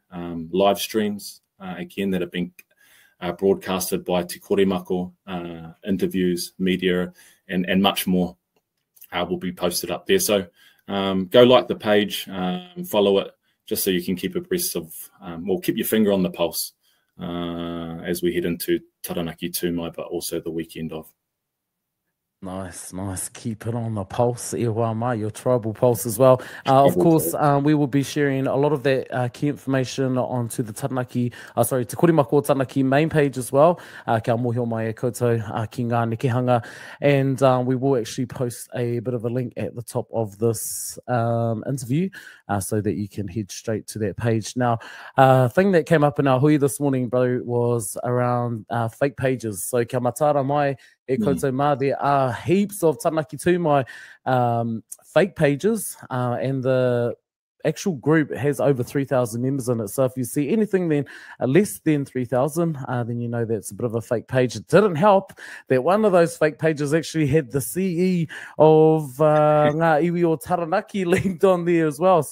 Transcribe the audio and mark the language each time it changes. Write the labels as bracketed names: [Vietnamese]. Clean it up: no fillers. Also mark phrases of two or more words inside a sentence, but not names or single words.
[English] Live streams, again, that have been broadcasted by Te Koremako, interviews, media, and much more will be posted up there. So go like the page, follow it, just so you can keep abreast of, or keep your finger on the pulse as we head into Taranaki Tū Mai, but also the weekend of. Nice, nice. Keep it on the pulse, [Māori] e hoa mai, [English] your tribal pulse as well. Of course, we will be sharing a lot of that key information onto the Taranaki, Te Koremako Taranaki main page as well. [Māori] Kia mohio mai e koutou ki ngā nekehanga. [English] And we will actually post a bit of a link at the top of this interview so that you can head straight to that page. Now, thing that came up in our hui this morning, bro, was around fake pages. [Māori] So kia matara mai, e koutou mā, [English] there are heaps of Taranaki Tū Mai fake pages, and the actual group has over 3,000 members in it. So if you see anything then less than 3,000, then you know that's a bit of a fake page. It didn't help that one of those fake pages actually had the CE of Ngā Iwi o Taranaki linked on there as well.